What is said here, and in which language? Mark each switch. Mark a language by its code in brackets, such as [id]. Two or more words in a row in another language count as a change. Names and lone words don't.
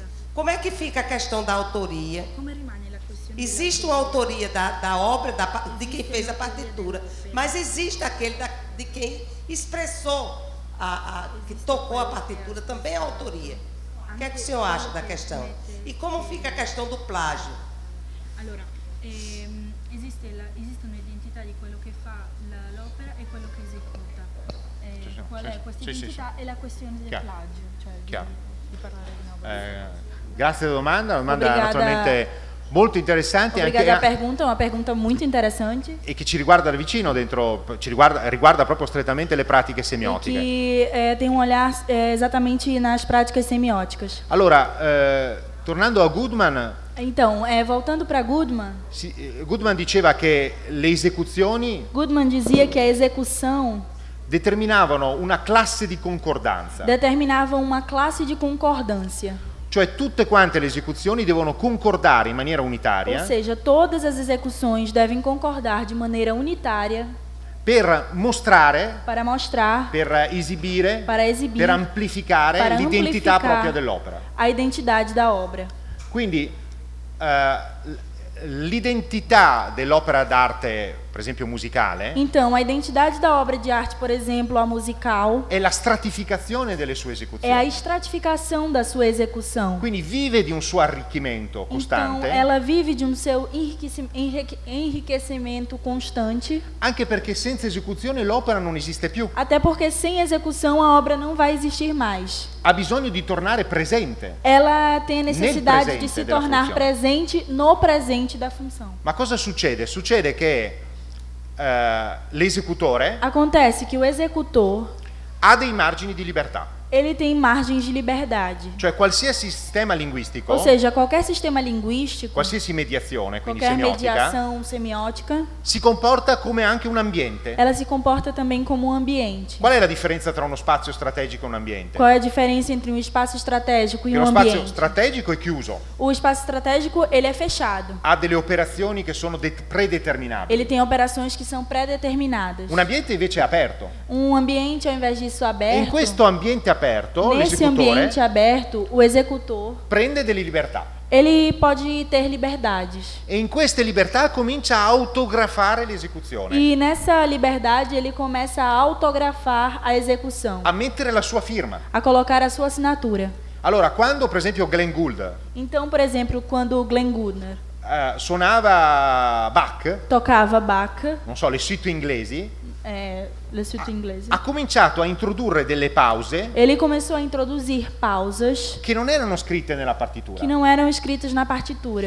[pt] Como é que fica a questão da autoria? Existe uma autoria da obra, de quem fez a partitura, mas existe aquele de quem expressou que tocou a partitura também é autoria. O que é que o senhor acha da questão? E como fica a questão do plágio? [it] Allora, esiste un'identità di quello che fa l'opera e quello che esecuta. Qual è questa identità e la questione del plagio, cioè di parlare di un'opera. Grazie della domanda, [pt] Obrigada. [it] naturalmente molto interessante [pt] Obrigada a [it] anche, [pt] pergunta, uma pergunta muito interessante. [it] e che ci riguarda da vicino dentro, riguarda proprio strettamente le pratiche semiotiche. [pt] Que tem olhar exatamente nas práticas semióticas. [it] Allora, tornando a Goodman, [pt] Então, voltando para Goodman, [it] Goodman diceva che le esecuzioni [pt] Goodman dizia que a execução [it] determinavano una classe di concordanza, [pt] determinava uma classe de concordância. [it] cioè tutte quante le esecuzioni devono concordare in maniera [pt] Ou [it] unitaria [pt] seja, todas as execuções devem concordar de maneira unitária [it] per mostrare, [pt] para mostrar, [it] per esibire, [pt] para exibir, [it] per amplificare [pt] para [it] l'identità [pt] amplificar [it] propria dell'opera. [pt] a identidade da obra. [it] Quindi l'identità dell'opera d'arte, per esempio musicale, [pt] Então, a identidade da obra de arte, por exemplo, a musical, [it] è la stratificazione delle sue [pt] é a [it] esecuzioni. [pt] estratificação da sua execução. [it] Quindi vive di un suo arricchimento [pt] Então, [it] costante, [pt] ela vive de um seu enriquecimento constante, [it] anche perché senza esecuzione l'opera non esiste più. [pt] até porque sem execução a obra não vai existir mais. [it] Ha bisogno di tornare presente. [pt] Ela tem a necessidade [it] presente [pt] de se [it] della [pt] tornar [it] funzione. [pt] presente no presente da função. [it] Ma cosa succede? Succede che l'esecutore [pt] Acontece que o executor, [it] ha dei margini di libertà, [pt] ele tem margens de liberdade. [it] cioè qualsiasi sistema linguistico, [pt] Ou seja, qualquer sistema linguístico, [it] qualsiasi mediazione, quindi [pt] qualquer [it] semiotica, [pt] mediação semiótica, [it] si comporta come anche un ambiente. [pt] ela se comporta também como um ambiente. [it] Qual è la differenza tra uno spazio strategico e un ambiente? [pt] Qual é a diferença entre um espaço estratégico e [it] Che [pt] um [it] lo spazio [pt] ambiente? [it] strategico è chiuso, [pt] O espaço estratégico, ele é fechado. [it] ha delle operazioni che sono predeterminabili. [pt] Ele tem operações que são pré-determinadas. [it] Un ambiente invece è aperto. [pt] Um ambiente, ao invés disso, [it] E in [pt] aberto, [it] questo ambiente aperto [pt] nesse [it] l'esecutore [pt] ambiente aberto, o executor, [it] prende delle libertà [pt] ele pode ter liberdades. [it] e in queste libertà comincia a autografare l'esecuzione, [pt] E nessa liberdade, ele começa a autografar a execução, [it] a mettere la sua firma. [pt] a colocar a sua assinatura. [it] Allora, quando per esempio Glenn Gould [pt] Então, por exemplo, quando Glenn Goodner [it] suonava Bach, [pt] tocava Bach, [it] non so, le suite inglesi, le suite inglesi, ha cominciato a introdurre delle pause [pt] ele começou a introduzir pausas [it] che non erano scritte nella partitura, [pt] que não eram escritas na partitura,